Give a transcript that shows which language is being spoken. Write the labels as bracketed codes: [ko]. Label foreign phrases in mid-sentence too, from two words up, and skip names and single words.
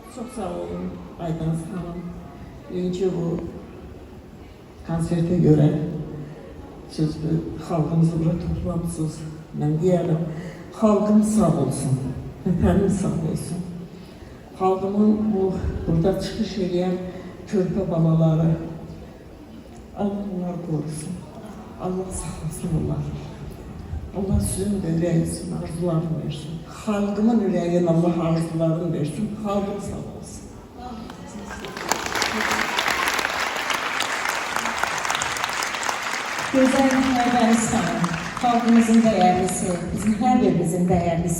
[tr] Çok sağ olun Aydınız Hanım. Önce bu konserte göre siz halkımızı buraya toplamışsınız. Ben diyelim, halkım sağ olsun, [az] vətənim sağ olsun. [tr] Halkımın bu burada çıkış edən körpə balaları, Allah onları korusun. Allah saklasın onları. [az] Allah sizin de ürəyinizin arzularını versin. Halkımın ürəyinin Allah arzularını versin. [tr] Halkım sağ olsun. [az] Gözəl Ermənistan, xalqımızın dəyərlisi, bizim hər birimizin dəyərlisi.